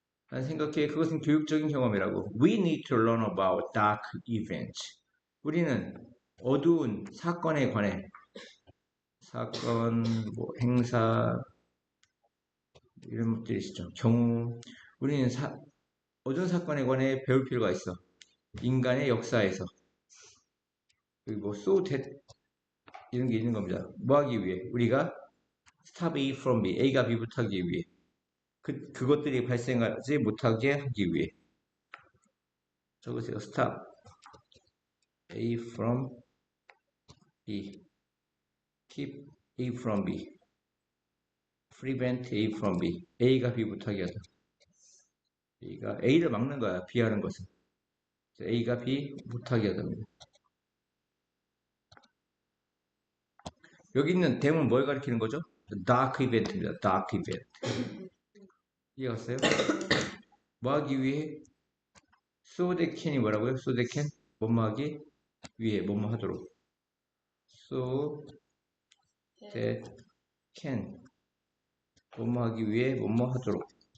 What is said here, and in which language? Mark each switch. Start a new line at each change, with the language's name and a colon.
Korean: 난 생각해 그것은 교육적인 경험이라고.
English: We need to learn about dark events.
Korean: 우리는 어두운 사건에 관해 사건, 행사 이런 것들이 있죠. 경우 우리는 어두운 사건에 관해 배울 필요가 있어. 인간의 역사에서 그리고
English: so that
Korean: 이런 게 있는 겁니다. 뭐 하기 위해? 우리가
English: stop A from B,
Korean: A가 B부터 하기 위해 그것들이 발생하지 못하게 하기 위해 적으세요.
English: stop A from B, keep A from B, prevent A from B.
Korean: A가 B 못하게 하다. A가 A를 막는 거야. B 하는 것은. A가 B 못하게 하답니다. 여기 있는 대문 뭘 가리키는 거죠?
English: dark event입니다. dark event.
Korean: 이해갔어요? 뭐 하기 위해?
English: so that can이 뭐라고요? so that can?
Korean: 뭐뭐 하기 위해, 뭐뭐 하도록.
English: so that can.
Korean: 뭐뭐 하기 위해, 뭐뭐 하도록.